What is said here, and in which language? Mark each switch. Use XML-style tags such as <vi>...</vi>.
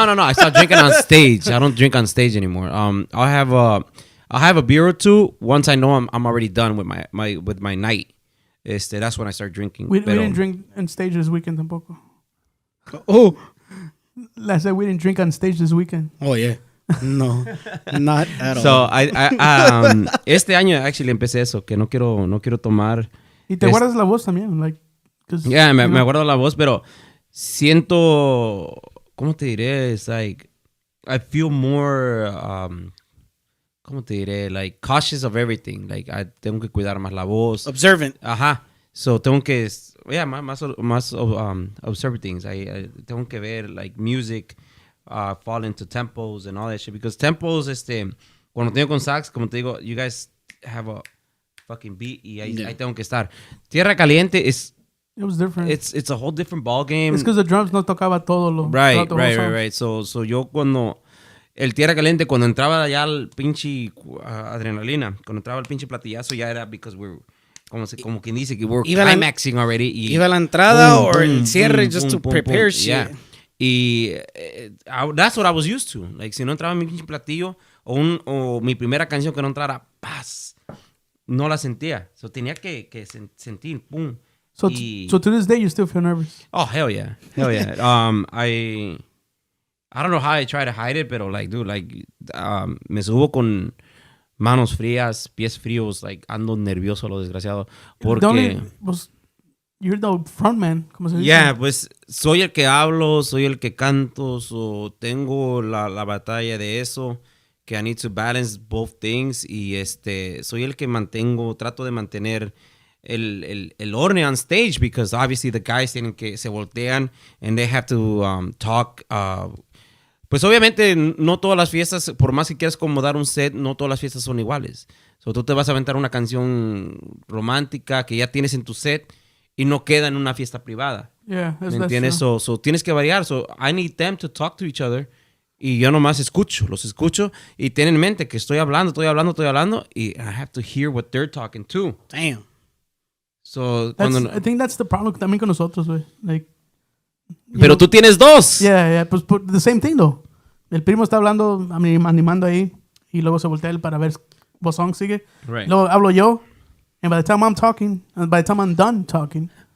<en>I stop drinking on stage. I don't drink on stage anymore. I'll have a beer or two once I know I'm already done with my night. That's when I start drinking. We didn't drink on stage this weekend tampoco. Oh. I said we didn't drink on stage this weekend. Oh, yeah. No, not at all.</en> <es>So este año actually empecé eso, que no quiero tomar. Y te guardas la voz también, like. Yeah, me acuerdo la voz, pero siento, ¿cómo te diré?</es> <en>It's like I feel more,</en> <es>¿cómo te diré?</es> <en>Like cautious of everything.</en> <es>Like tengo que cuidar más la voz.</es> <en>Observant. Ajá.</en> <es>So tengo que, más</es> <en>observe things.</en> <es>Tengo que ver</es> <en>like music. Fall into tempos and all that shit because tempos</en> <es>cuando tengo con sax como te digo</es> <en>you guys have a fucking beat</en> <es>y ahí tengo que estar.</es> <en>Tierra Caliente it was different. It's a whole different ball game. It's because the drums</en> <es>no tocaba todo lo</es> <en>right.</en> <es>So yo cuando el Tierra Caliente cuando entraba ya el pinche adrenalina cuando entraba el pinche platillazo ya era</es> <en>because we're</en> <es>como quien dice que</es> <en>we're climaxing already</en> <es>y iba la entrada o el cierre</es> <en>just to prepare shit. Yeah. Y that's what I was used to.</en> <es>Like, si no entraba mi pinche platillo o mi primera canción que no entrara, paz, no la sentía. So, tenía que sentir, pum.</es> <en>So to this day, you still feel nervous? Oh, hell yeah. I don't know how I try to hide it, pero, like, dude, like,</en> <es>me subo con manos frías, pies fríos,</es> <en>like,</en> <es>ando nervioso, lo desgraciado. Porque...</es> <en>You're the frontman,</en> <es>como se dice.</es> <en>Yeah, pues soy el que hablo, soy el que canto, so tengo la batalla de eso, que I need to balance both things y soy el que trato de mantener el orden on stage because obviously the guys tienen que se voltean and they have to talk.</en> <es>Pues obviamente no todas las fiestas, por más que quieras acomodar un set, no todas las fiestas son iguales. So tú te vas a aventar una canción romántica que ya tienes en tu set y no queda en una fiesta privada.</es> <en>Yeah,</en> <es>¿me entiendes? So tienes que variar.</es> <en>So I need them to talk to each other.</en> <es>Y yo nomás los escucho y tienen en mente que estoy hablando y</es> <en>I have to hear what they're talking to. Damn. So, I think that's the problem</en> <es>también con nosotros, güey.</es> <en>Like,</en> <es>pero tú tienes dos.</es> <en>Yeah, pues the same thing, though.</en> <es>El primo está hablando, animando ahí y luego se voltea él para ver</es> <en>what song</en> <es>sigue.</es> <en>Right.</en> <es>Luego hablo yo.</es> <en>And by the time I'm talking, and by the time I'm done talking,</en>